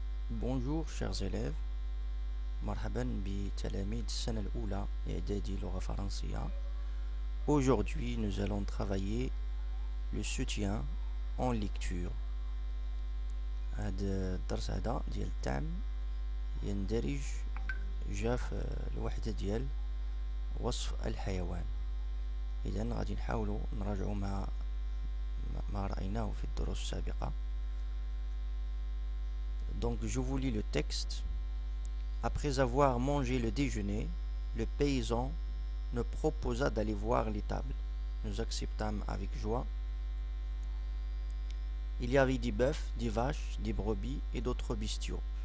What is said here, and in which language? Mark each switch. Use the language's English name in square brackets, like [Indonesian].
[French] Bonjour chers élèves, [Arabic] مرحبا بتلاميذ السنة الأولى إعدادي لغة فرنسية. [French] Aujourd'hui nous allons travailler le soutien en lecture. [Arabic] هذا الدرس هذا ديال التعم يندرج جا في الوحدة ديال وصف الحيوان. إذن غادي نحاولوا نراجعوا ما رأيناه في الدروس السابقة. [French] Donc je vous lis le texte. Après avoir mangé le déjeuner, le paysan nous proposa d'aller voir l'étable. Nous acceptâmes avec joie. Il y avait des bœufs, des vaches, des brebis et d'autres bestiaux.